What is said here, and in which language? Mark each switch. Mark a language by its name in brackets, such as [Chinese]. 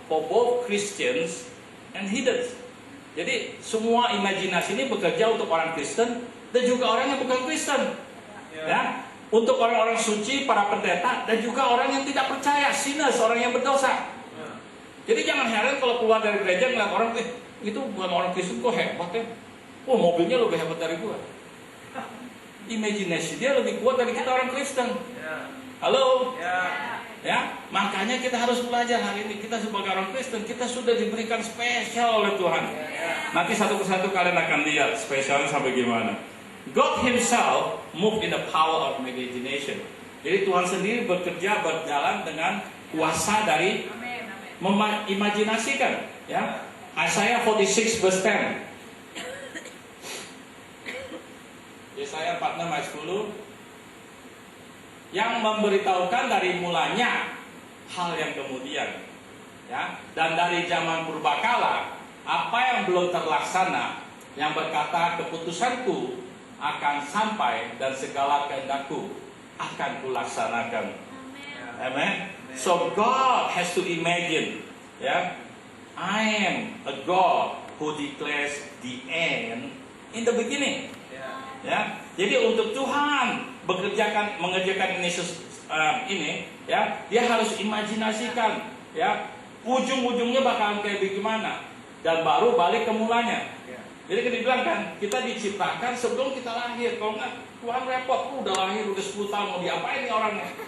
[English] For both Christians and heathens. [Indonesian] Jadi semua imajinasi ini bekerja untuk orang Kristen dan juga orang yang bukan Kristen. Ya, untuk orang-orang suci, para pendeta, dan juga orang yang tidak percaya, sinners, orang yang berdosa. Jadi jangan heran kalau keluar dari gereja ngeliat orang, itu bukan orang Kristen kok hebat ya. Oh, mobilnya lebih hebat dari gua. Imajinasi dia lebih kuat dari kita orang Kristen. Halo? Ya, makanya kita harus belajar hari ini. Kita sebagai orang Kristen, kita sudah diberikan spesial oleh Tuhan. Nanti satu persatu kalian akan lihat spesialnya sampai gimana. [English] God Himself move in the power of imagination. [Indonesian] Jadi Tuhan sendiri bekerja, berjalan dengan kuasa dari mengimajinasikan. Ya, Yesaya 46 verse 10. Yesaya 46 ayat 10. Yang memberitahukan dari mulanya hal yang kemudian, ya, dan dari zaman purbakala apa yang belum terlaksana, yang berkata keputusanku akan sampai dan segala kehendakku akan kulaksanakan. Amen. [English] So God has to imagine, [Indonesian] ya. [English] I am a God who declares the end in the beginning. [Indonesian] Ya, jadi untuk Tuhan mengerjakan ini, ya, dia harus imajinasikan, ya, ujung-ujungnya bakalan kayak bagaimana, dan baru balik ke mulanya. Jadi kita bilang kan, kita diciptakan sebelum kita lahir. Kalau nggak, Tuhan repot, udah lahir udah 10 tahun mau diapain nih orangnya?